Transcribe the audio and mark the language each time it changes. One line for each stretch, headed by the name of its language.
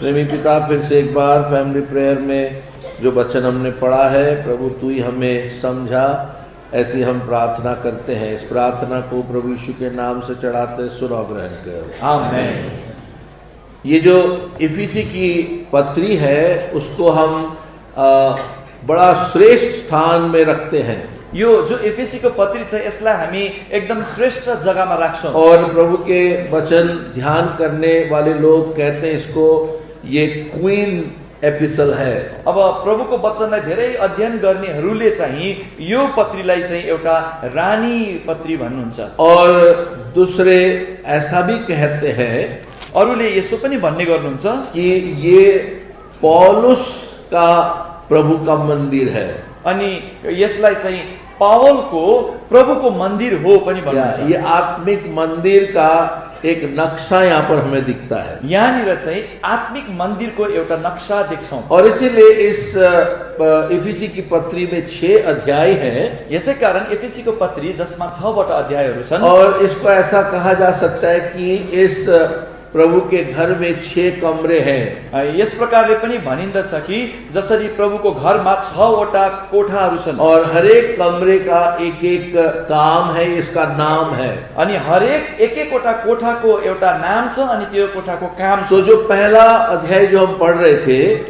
Hindi: प्रेमी पिता, फिर से एक बार फैमिली प्रेयर में जो वचन हमने पढ़ा है प्रभु तू ही हमें समझा, ऐसी हम प्रार्थना करते हैं। इस प्रार्थना को प्रभु यीशु के नाम से चढ़ाते सुनो ग्रहण करो। आमीन। ये जो इफिसी की पत्री है उसको हम बड़ा श्रेष्ठ स्थान में रखते हैं।
Nepali: यो जो एफएसीको पत्री छ यसलाई हामी एकदम श्रेष्ठ जगहमा राख्छौं।
Hindi: और प्रभु के वचन ध्यान करने वाले लोग कहते हैं इसको ये क्वीन एपिसल है।
Nepali: अब प्रभुको वचनलाई धेरै अध्ययन गर्नेहरूले चाहिँ यो पत्रीलाई चाहिँ एउटा रानी पत्री भन्नुहुन्छ।
Hindi: और दूसरे ऐसा भी कहते हैं,
Nepali: अरूले यसो पनि भन्ने गर्नुहुन्छ
Hindi: कि ये पौलुस का प्रभु का मंदिर है।
Nepali: अनि यसलाई चाहिँ पावलको प्रभुको मन्दिर हो पनि भन्नुहुन्छ।
Hindi: ये आत्मिक मंदिर का एक नक्शा यहाँ पर हमें दिखता है।
Nepali: यहाँनिर चाहिँ आत्मिक मन्दिरको एउटा नक्सा देख्छौँ।
Hindi: और इसीलिए इस इफिसी की पत्री में 6 अध्याय हैं।
Nepali: यसै कारण एफिसीको पत्री जसमा 6 अध्यायहरू छन्।
Hindi: और इसको ऐसा कहा जा सकता है कि इस प्रभु के घर में 6 कमरे हैं।
Nepali: यस प्रकारले पनि भनिन्दछ कि जसरी प्रभुको घरमा 6 कोठाहरू छन्
Hindi: और हर एक कमरे का एक एक काम है, इसका नाम है।
Nepali: अनि हरेक एक-एकवटा कोठाको एउटा नाम छ अनि त्यो कोठाको काम छ।
Hindi: तो जो पहला अध्याय जो हम पढ़ रहे थे,